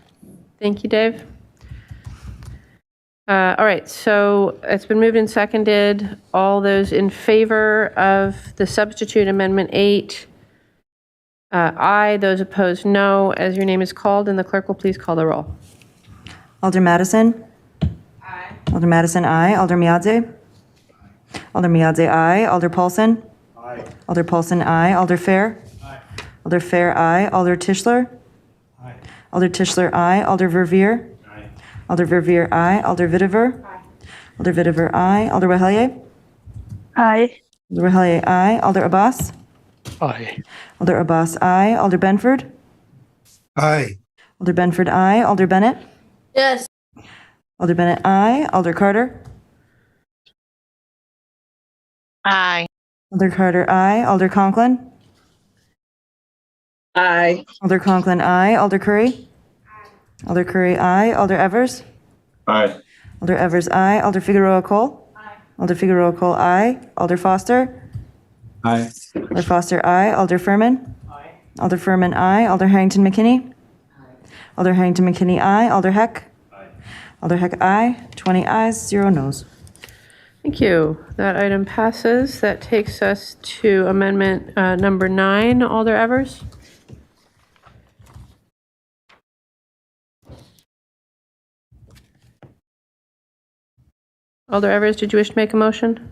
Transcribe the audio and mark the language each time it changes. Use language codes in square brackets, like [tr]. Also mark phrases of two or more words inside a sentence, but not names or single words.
[en] Thank you, Dave. All right, so it's been moved and seconded. All those in favor of the substitute amendment 8, aye. Those opposed, no. As your name is called, and the clerk will please call the roll. Alder Madison? Aye. Alder Madison, aye. Alder Miadze? Alder Miadze, aye. Alder Paulson? Aye. Alder Paulson, aye. Alder Fair? Aye. Alder Fair, aye. Alder Tischler? Aye. Alder Tischler, aye. Alder Verveer. Alder Verveer, aye. Alder Vitiver. Alder Vitiver, aye. Alder Wehellier. Aye. Alder Wehellier, aye. Alder Abbas. Aye. Alder Abbas, aye. Alder Benford. Aye. Alder Benford, aye. Alder Bennett. Yes. Alder Bennett, aye. Alder Carter. Aye. Alder Carter, aye. Alder Conklin. Aye. Alder Conklin, aye. Alder Curry. Alder Curry, aye. Alder Evers. Aye. Alder Evers, aye. Alder Figueroa Cole. Alder Figueroa Cole, aye. Alder Foster. Aye. Alder Foster, aye. Alder Furman. Alder Furman, aye. Alder Harrington McKinney. Alder Harrington McKinney, aye. Alder Heck. Alder Heck, aye. 20 ayes, 0 noes. Thank you. That item passes. That takes us to amendment number 9. Alder Evers? Alder Evers, did you wish to make a motion?